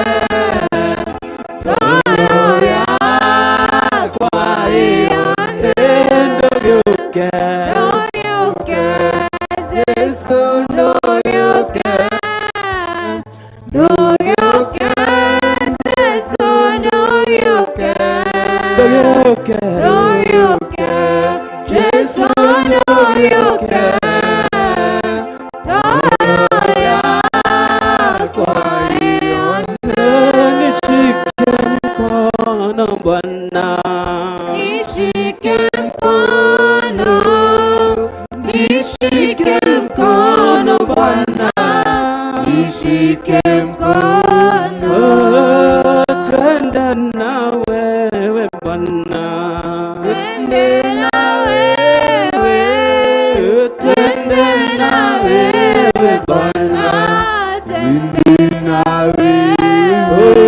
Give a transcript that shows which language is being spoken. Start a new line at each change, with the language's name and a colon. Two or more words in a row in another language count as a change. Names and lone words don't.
Kikuyu: ngoro yakwa ĩyone ndũgĩũke Jesũ ndũgĩũke ndũgĩũke Jesũ ndũgĩũke ndũgĩũke ndũgĩũke Jesũ ndũgĩũke ngoro yakwa ĩyone
Swahili: nishike mkono Bwana nishike mkono nishike mkono Bwana nishike mkono twende na wewe Bwana twende na wewe twende na wewe Bwana twende na wewe